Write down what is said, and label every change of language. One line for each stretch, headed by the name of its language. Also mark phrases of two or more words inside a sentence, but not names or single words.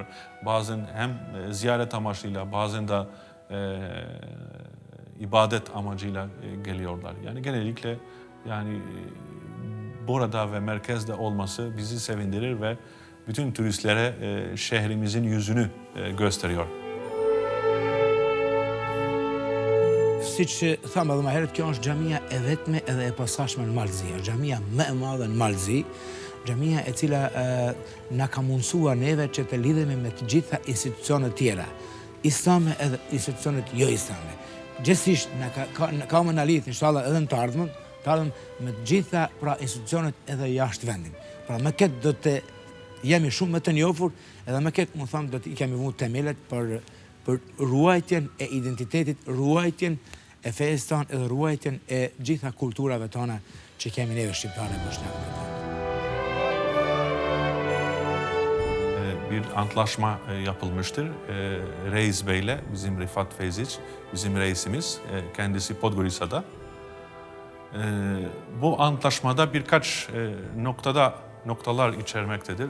Turkish: Bazen hem ziyaret amaçlıyla, bazen de ibadet amacıyla geliyorlar. Yani genellikle yani burada ve merkezde olması bizi sevindirir ve bütün turistlere şehrimizin yüzünü gösteriyor.
Albanian: Siç thamë edhe më herët, kjo është xhamia e vetme edhe e posaçme në Malzi, xhamia më e madhe në Malzi, xhamia e cila na ka mundësuar neve që të lidhemi me të gjitha institucionet tjera, islame edhe institucionet jo islame. Gjithsesi ka më na lidh inshallah edhe në të ardhmen, me të gjitha pra institucionet edhe jashtë vendin. Pra me këtë do të jemi shumë më të njohur edhe me këtë më thamë do të i kemi vënë themelet për ruajtjen e identitetit, ruajtjen e fesë tonë edhe ruajtjen e gjitha kulturave tona që kemi neve shqiptare boşnak.
Turkish: Bir antlaşma yapılmıştır. Reis Bey'le, bizim Rifat Feyziç, bizim reisimiz, kendisi Podgorica'da. Bu antlaşmada birkaç noktalar içermektedir.